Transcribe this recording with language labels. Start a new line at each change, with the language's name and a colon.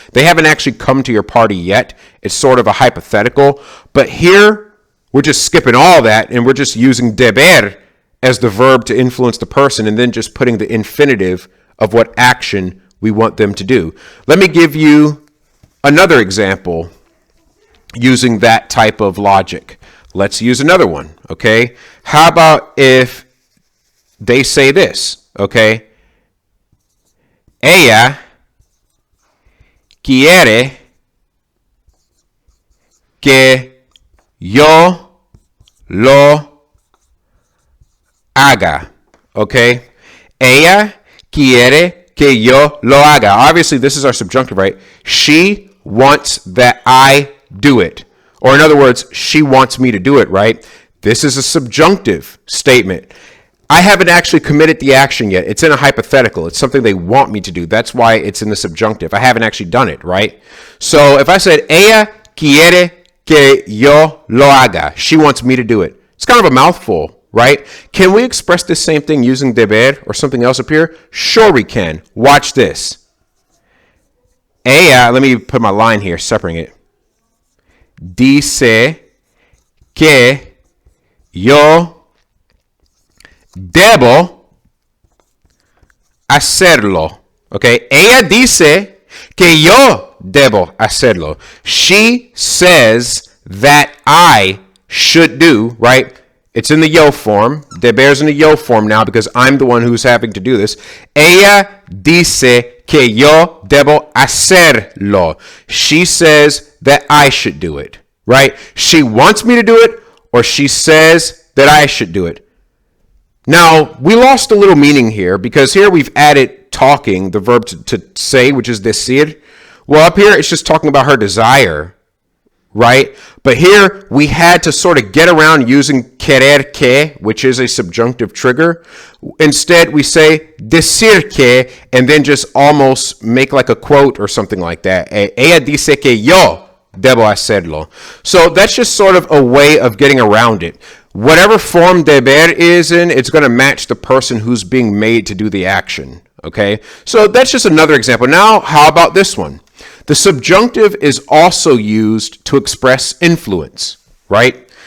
English: They haven't actually come to your party yet. It's sort of a hypothetical, but here we're just skipping all that and we're just using deber as the verb to influence the person, and then just putting the infinitive of what action we want them to do. Let me give you another example using that type of logic. Let's use another one, okay? How about if they say this, okay?
Spanish: Ella quiere que yo lo haga,
English: okay?
Spanish: Ella quiere que yo lo haga.
English: Obviously, this is our subjunctive, right? She wants that I do it. Or in other words, she wants me to do it, right? This is a subjunctive statement. I haven't actually committed the action yet. It's in a hypothetical. It's something they want me to do. That's why it's in the subjunctive. I haven't actually done it, right? So if I said,
Spanish: ella quiere que yo lo haga,
English: she wants me to do it. It's kind of a mouthful, right? Can we express this same thing using deber or something else up here? Sure we can. Watch this. Ella, let me put my line here, separating it.
Spanish: Dice que yo debo hacerlo. Okay? Ella dice que yo debo hacerlo.
English: She says that I should do, right? It's in the yo form. Deber's in the yo form now because I'm the one who's having to do this.
Spanish: Ella dice que yo debo hacerlo.
English: She says that I should do it, right? She wants me to do it, or she says that I should do it. Now, we lost a little meaning here because here we've added talking, the verb to say, which is decir. Well, up here, it's just talking about her desire, right? But here, we had to sort of get around using querer que, which is a subjunctive trigger. Instead, we say decir que, and then just almost make like a quote or something like that.
Spanish: Ella dice que yo debo hacerlo.
English: So that's just sort of a way of getting around it. Whatever form deber is in, it's going to match the person who's being made to do the action. Okay? So that's just another example. Now, how about this one? The subjunctive is also used to express influence, right?